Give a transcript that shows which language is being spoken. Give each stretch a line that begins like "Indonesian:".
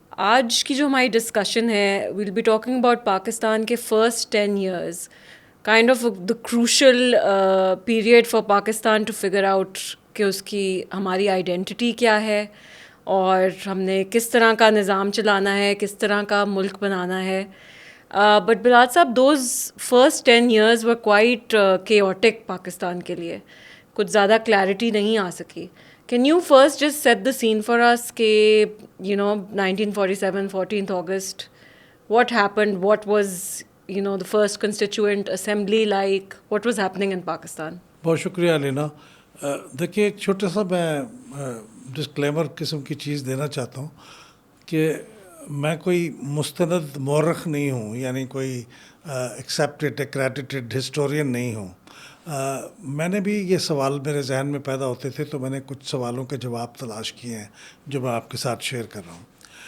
Urdu: آج کی جو ہماری ڈسکشن ہے,
English: we'll be talking about Pakistan کے first 10 years, kind of the crucial period for Pakistan to figure out
Urdu: کہ اس کی ہماری آئیڈینٹی کیا ہے اور ہم نے کس طرح کا نظام چلانا ہے, کس طرح کا ملک بنانا ہے.
English: but Bilal sahab, those first 10 years were quite chaotic
Urdu: Pakistan کے لیے. کچھ زیادہ کلیئرٹی نہیں آ سکی.
English: Can you first just set the scene for اس کہ 1947 14th August, what happened, what was the first constituent assembly like, what was happening in Pakistan?
Urdu: بہت شکریہ لینا. دیکھیے, ایک چھوٹا سا میں ڈسکلیمر قسم کی چیز دینا چاہتا ہوں کہ میں کوئی مستند مورخ نہیں ہوں, یعنی کوئی
English: accepted accredited historian
Urdu: نہیں ہوں. میں نے بھی یہ سوال میرے ذہن میں پیدا ہوتے تھے تو میں نے کچھ سوالوں کے جواب تلاش کیے ہیں جو میں آپ کے ساتھ شیئر کر رہا ہوں.